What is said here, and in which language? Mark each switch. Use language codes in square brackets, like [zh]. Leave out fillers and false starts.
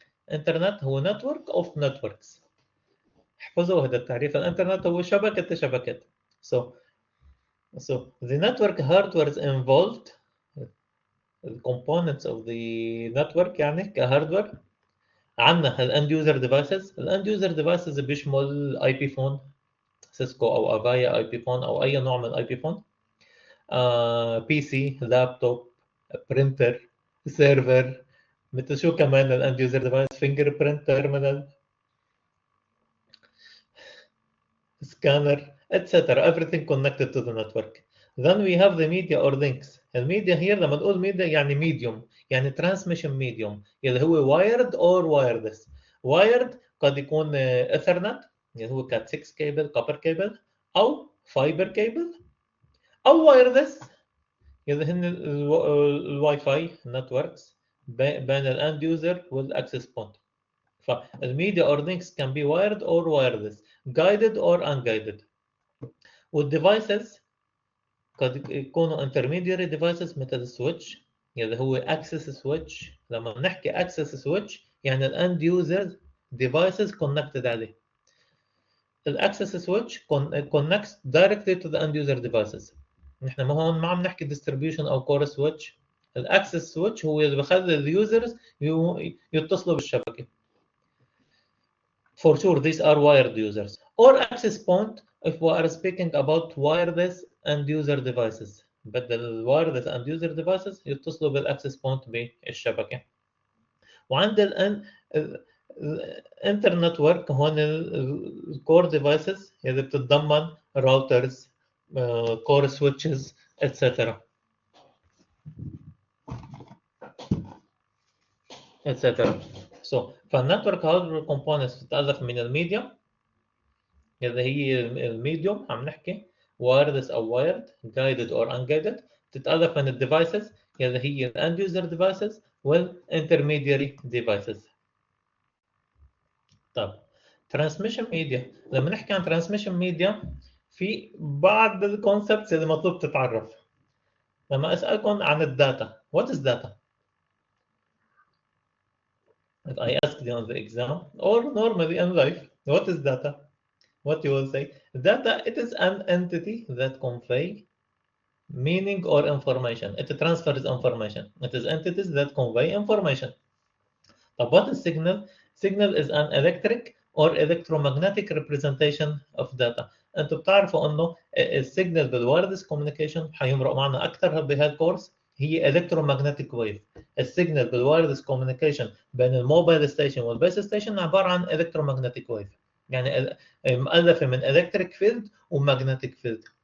[ar] internet هو [en] network of networks. [ar] احفظوا هذا التعريف. الانترنت هو شبكة شبكات. [en] So the network hardware is involved. The components of the network [ar] يعني كهاردوير. عندنا الاند يوزر ديفايسز. الاند يوزر ديفايسز بيشمل اي بي فون، سيسكو او افايا اي بي فون او اي نوع من الاي بي فون، بي سي، لابتوب، برينتر، سيرفر، مثل شو كمان الاند يوزر ديفايس، فينجر برينت تيرمينال، scanner, etc. [en] Everything connected to the network. Then we have the media or links. [ar] الميديا here لما نقول media يعني medium، يعني transmission medium اللي هو [en] wired or wireless. [ar] Wired قد يكون Ethernet اللي هو cat 6 cable copper cable أو fiber cable، أو wireless اللي هن الواي فاي networks بين الاند يوزر والاكسس بوينت. [en] فالميديا or links can be wired or wireless, guided or unguided. [ar] والديفايسز قد يكونوا intermediary devices مثل السويتش اللي هو access switch. لما نحكي access switch يعني الاند يوزر devices connected عليه. [en] الاكسس switch connects directly to the end user devices. [ar] نحن ما عم نحكي distribution او core switch. الاكسس switch هو اللي بخلي اليوزرز يتصلوا بالشبكه. [en] For sure these are wired users. Or access point if we are speaking about wireless end user devices. [ar] بدل الوايرلس end user devices يتصلوا بالاكسس بوينت بالشبكه. وعند الانترنت ورك هون الكور ديفايسز اللي بتتضمن راوترز، كور سويتشز، etc. etc. فالنتورك هاردوير كومبوننتس بتتألف من الميديا اللي هي الميديوم عم نحكي وايرلس او وايرد جايدد اور انجايدد. تتألف من الديفايسز اللي هي الاند يوزر ديفايسز والانترميدياري ديفايسز. طب ترانسميشن ميديا، لما نحكي عن ترانسميشن ميديا في بعض الكونسبتس اللي مطلوب تتعرف. لما اسالكم عن الداتا، [en] what is data? If I ask you on the exam or normally in life, what is data? What you will say? Data, it is an entity that convey meaning or information. It transfers information. It is entities that convey information. طب what is signal? Signal is an electric or electromagnetic representation of data. [ar] انتوا بتعرفوا انه السيجنال بالوايرلس كوميونيكيشن حيمرق معنا اكثر بهالكورس هي electromagnetic wave. السيجنال بالوايرلس كوميونيكيشن بين الموبايل ستيشن والبيس ستيشن عباره عن electromagnetic wave، يعني مؤلفه من electric field ومagnetic field.